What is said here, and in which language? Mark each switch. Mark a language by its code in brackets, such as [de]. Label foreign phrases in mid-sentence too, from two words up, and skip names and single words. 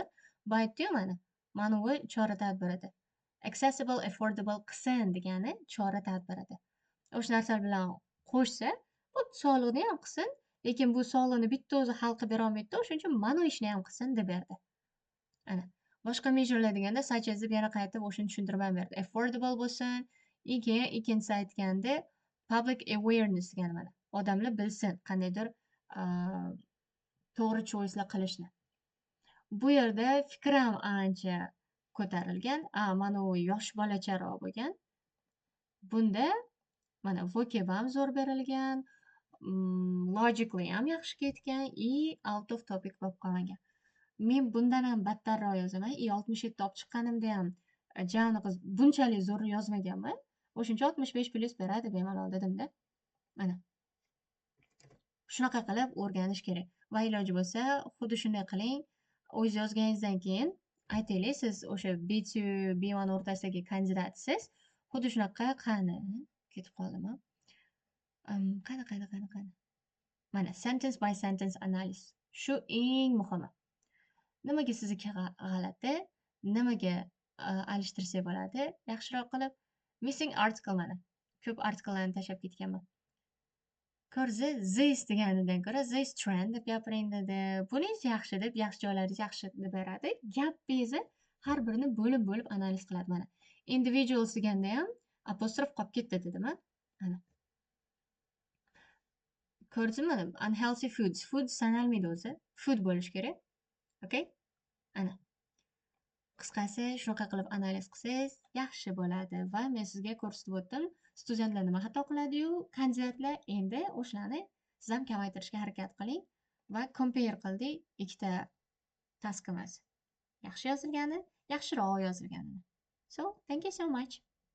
[uz] Bu aytdi-yu mana bu chora-tadbir edi. [en] Accessible, affordable [uz] qilsin degani chora-tadbir edi. O'sha narsalar bilan qo'shsa, xuddi soliqni ham qilsin, lekin bu soliqni bitta o'zi hal qilib berolmaydi-da, o'shuning uchun mana bu ishni ham qilsin deb berdi. Ana. Boshqa measurelar deganda [en] such as [uz] deb yana qaytib o'shani tushuntirib ham berdi. Affordable bo'lsin, keyin ikkinchisi aytganda [en] public awareness [uz] degani mana. Odamlar bilsin qandaydir a, to'g'ri choice'lar qilishni. Bu yerda fikr ham ancha ko'tarilgan. Mana u yosh bolacharoq bo'lgan. Bunda mana vocab ham zo'r berilgan, logically ham yaxshi ketgan и [en] out of topic [uz] bo'lib qolmagan. Men bundan ham battarroq yozaman. 67 olib chiqqanimda ham javni qiz bunchalik zo'r yozmaganman. O'shuncha 65 plyus beradi bemalol dedimda. Mana. Shunaqa qilib o'rganish kerak. Va iloji bo'lsa, xuddi shunday qiling. O'zingiz yozganingizdan keyin aytaylik, siz o'sha B2, B1 o'rtasidagi kandidatsiz. Xuddi shunaqa qani ketib qoldim. Qani. [en] Mana sentence by sentence analysis. [uz] Shu eng muhimi. Nimaga sizniki g'alati, nimaga alishtirsak bo'ladi, yaxshiroq qilib. [en] Missing article mana. [uz] Ko'p artikellarni tashlab ketganman. Ko'rsa, this deganidan ko'ra [en] this trend [uz] deb gapiring dedi. Buningiz yaxshi deb, yaxshi joylaringiz yaxshi deb beradi. Gapingizni har birini bo'lib analiz qiladi mana. Individuals deganda ham apostrof qolib ketdi dedim, Ana. Ko'rdingizmi? [en] Unhealthy foods. [uz] Food sanalmaydi o'zi. Food bo'lish kerak. Okay? Ana. Qisqasi, shunaqa qilib analiz qilsangiz yaxshi bo'ladi va men sizga ko'rsatib o'tdim. Studentlar nima xato qiladi-yu, kandidatlar endi o'shalarni siz ham kamaytirishga harakat qiling va compare qildik ikkita taskimiz. Yaxshi yozilgani, yaxshiroq yozilganini. [en] So, thank you so much.